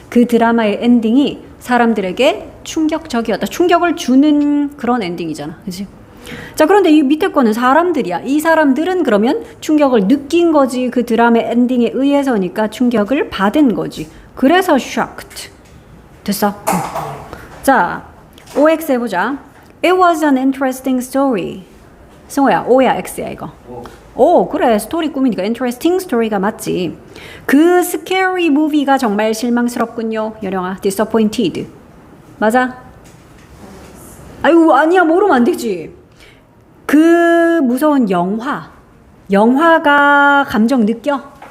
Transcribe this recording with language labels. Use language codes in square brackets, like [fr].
[ko] 그 드라마의 엔딩이 사람들에게 충격적이었다. 충격을 주는 그런 엔딩이잖아. 그치? 자, 그런데 이 밑에 거는 사람들이야. 이 사람들은 그러면 충격을 느낀 거지. 그 드라마의 엔딩에 의해서니까 충격을 받은 거지. 그래서 shocked. 됐어? 자, OX 해보자. [en] It was an interesting story. [ko] 승호야, O야, X야 이거. 그래. 스토리 꾸미니까 interesting story가 맞지. 그 scary movie가 정말 실망스럽군요. 여령아, disappointed. 맞아? 아유, 아니야. 모르면 안 되지. 그 무서운 영화가 감정 느껴?